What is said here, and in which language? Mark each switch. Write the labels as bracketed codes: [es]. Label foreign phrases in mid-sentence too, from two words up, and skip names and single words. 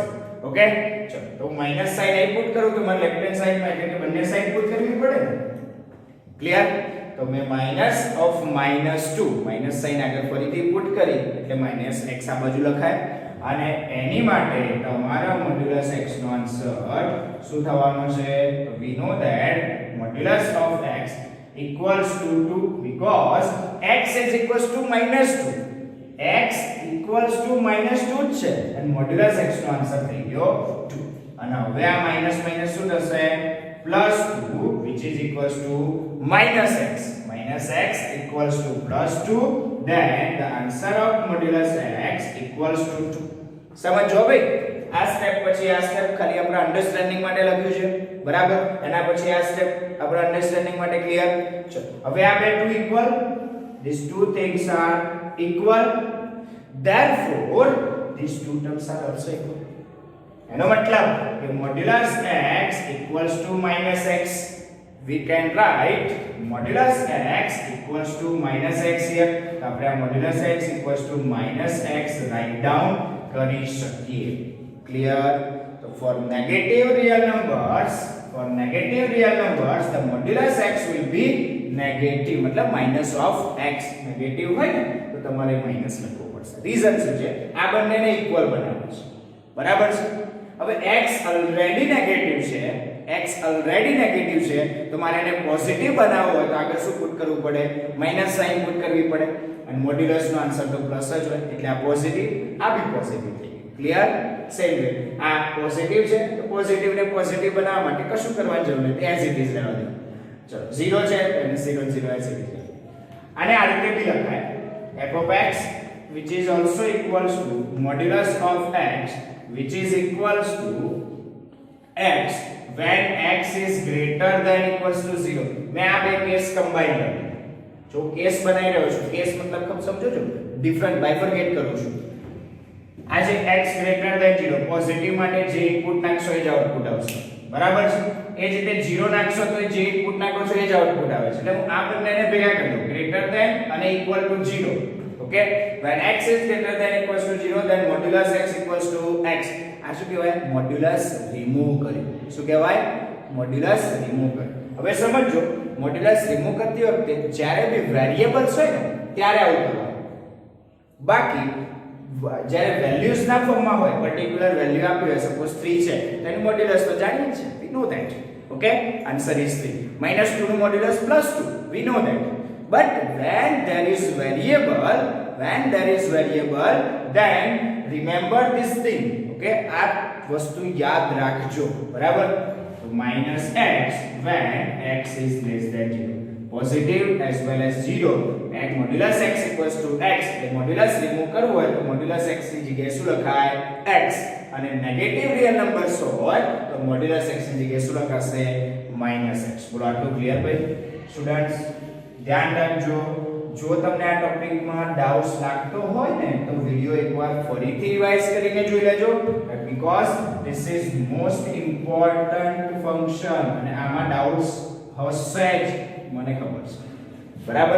[gu] ઓકે, ચલો તો [en] minus sign [gu] અહીં પુટ કરું તો મને [en] left hand [gu] સાઈડમાં એટલે કે બંને સાઈડ પુટ કરવી પડે ને. ક્લિયર? તો મેં [en] minus of -2 minus sign [gu] આગળ ફરીથી પુટ કરી એટલે -x આ બાજુ લખાય, અને એની માટે તમારા મોડ્યુલસ x નો આન્સર શું થવાનો છે? [en] તો we know that modulus of x equals to 2 because x is equals to -2. x equals to -2 [gu] છે અને મોડ્યુલસ x નો આન્સર થઈ ગયો 2. અને હવે આ માઈનસ માઈનસ શું થશે? [en] +2 which is equals to -x. -x equals to +2, then the answer of modulus x equals to 2. [gu] સમજો ભાઈ, આ સ્ટેપ પછી આ સ્ટેપ ખાલી આપણા અન્ડરસ્ટેન્ડિંગ માટે લખ્યું છે, બરાબર? એના પછી આ સ્ટેપ આપણા અન્ડરસ્ટેન્ડિંગ માટે ક્લિયર. ચલો હવે આ બે [en] to equal, these two things are equal, therefore these two terms are also equal. [gu] એનો મતલબ કે [en] modulus x equals to -x, we can write modulus x equals to -x here. [gu] તો આપણે આ [en] modulus x equals to -x write down [gu] કરી શકીએ. ક્લિયર? [en] તો for negative real numbers the modulus x will be negative, मतलब minus of x. [gu] negative હોય ને તો તમારે માઈનસ લખવું પડશે. રીઝન શું છે? આ બંનેને ઇક્વલ બનાવવું છે, બરાબર છે? હવે x [en] already negative [gu] છે તો મારે એને પોઝિટિવ બનાવવો હોય તો આગળ શું પુટ કરવું પડે? [en] minus sign [gu] પુટ કરવી પડે, અને મોડ્યુલસ નો આન્સર તો પ્લસ જ હોય એટલે આ પોઝિટિવ, આ બી પોઝિટિવ થઈ ગયું. ક્લિયર? [en] same way [gu] આ પોઝિટિવ છે તો પોઝિટિવ ને પોઝિટિવ બનાવવા માટે કશું કરવાની જરૂર નથી, [en] as it is [gu] રહેવા દો. ચલો 0 છે તો એને 0 0 [en] as it is. [gu] આને આ રીતે બી લખાય [en] f of x which is also equals to modulus of x which is equals to x when x is greater than equals to 0. [gu] मैं આ બે કેસ કમ્બાઈન કરું જો કેસ બનાવી રહ્યો છું. કેસ મતલબ ખબર સમજો છો? ડિફરન્ટ બાયફર્કેટ કરું છું. આ જે [en] x greater than 0 [gu] પોઝિટિવ માટે જે ઇનપુટ નાખશો એ જ આઉટપુટ આવશે, બરાબર છે? એ જ રીતે 0 નાખશો તો જે ઇનપુટ નાખો છો એ જ આઉટપુટ આવે છે. એટલે હું આ બંનેને ભેગા કરી દઉં, [en] greater than [gu] અને [en] equal to 0. Okay, when x is greater than equals to 0 then modulus x equals to x. [gu] આ શું કહેવાય? મોડ્યુલસ રિમૂવ કર્યું. શું કહેવાય? મોડ્યુલસ રિમૂવ કર્યું. હવે સમજો, મોડ્યુલસ રિમૂવ કરતી વખતે જ્યારે બી વેરીએબલ્સ હોય ને ત્યારે આવું કરવાનું. બાકી જ્યારે વેલ્યુઝ ના ફોર્મમાં હોય, [en] particular value [gu] આપી હોય, સપોઝ 3 છે તો એનું મોડ્યુલસ તો જાણીએ છીએ, [en] we know that. Okay, answer is 3. -2 નું મોડ્યુલસ +2, we know that. But when there is variable, then remember this thing. [gu] Okay, આ વસ્તુ યાદ રાખજો, બરાબર? [en] તો -x when x is less than 0, positive as well as 0, and modulus x equals to x. [gu] એટલે મોડ્યુલસ રિમૂવ કરવું હોય તો મોડ્યુલસ x ની જગ્યાએ શું લખાય? x. અને નેગેટિવ રિયલ નંબર્સ હોય તો મોડ્યુલસ x ની જગ્યાએ શું લખાશે? -x. બોલો આટલું ક્લિયર ભાઈ સ્ટુડન્ટ્સ? ધ્યાન રાખજો, જો તમને આ ટોપિકમાં ડાઉટ્સ લાગતો હોય ને તો વિડિયો એકવાર ફરીથી રિવાઇઝ કરીને જોઈ લેજો, [en] because this is most important function [gu] અને આમાં ડાઉટ્સ હશે જ, મને ખબર છે, બરાબર?